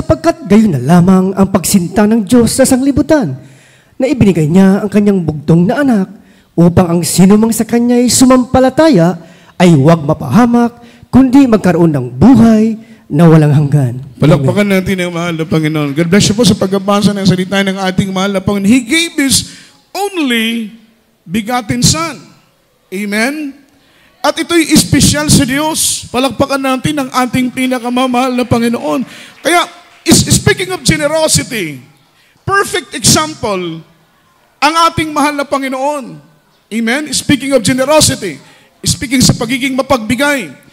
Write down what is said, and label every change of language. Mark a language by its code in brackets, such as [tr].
[tl] Sapagkat gayon na lamang ang pagsinta ng Diyos sa sanglibutan, na ibinigay niya ang kanyang bugtong na anak, upang ang sinumang sa kanya'y sumampalataya ay huwag mapahamak, kundi magkaroon ng buhay na walang hanggan. Palakpakan natin ang mahal na Panginoon. [en] God bless you [tl] po sa pagbabasa ng salita ng ating mahal na Panginoon. [en] He gave His only begotten Son. Amen? [tl] At ito'y espesyal sa Diyos. Palakpakan natin ang ating pinakamamahal na Panginoon. Kaya, [en] speaking of generosity, perfect example [tl] ang ating mahal na Panginoon. Amen? [en] Speaking of generosity, speaking [tl] sa pagiging mapagbigay,